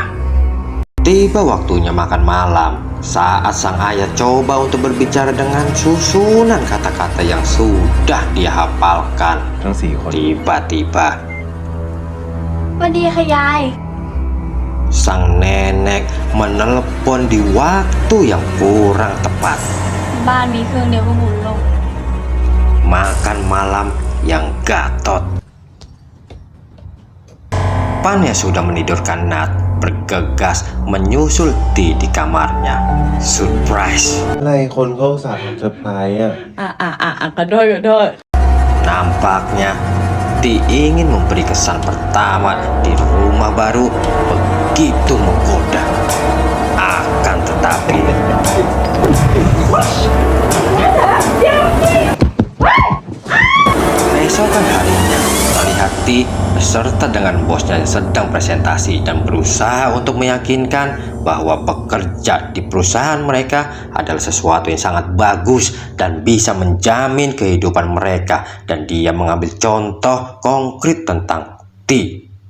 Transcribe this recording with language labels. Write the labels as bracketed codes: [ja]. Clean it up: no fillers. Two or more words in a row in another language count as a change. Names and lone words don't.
[id] Tiba waktunya makan malam. Saat sang ayah coba untuk berbicara dengan susunan kata-kata yang sudah dia hafalkan, tiba-tiba sang nenek menelepon di waktu yang kurang tepat. Makan malam yang gatot. Pan yang sudah menidurkan Nat bergegas menyusul T di kamarnya. Surprise. [th] อะไรคนเขาอุตส่าห์ทำเซอร์ไพรส์อ่ะ กระโดด [id] Nampaknya T ingin memberi kesan pertama di rumah baru begitu menggoda. Akan tetapi keesokan harinya terlihat T beserta dengan bosnya yang sedang presentasi dan berusaha untuk meyakinkan bahwa bekerja di perusahaan mereka adalah sesuatu yang sangat bagus dan bisa menjamin kehidupan mereka, dan dia mengambil contoh konkret tentang T.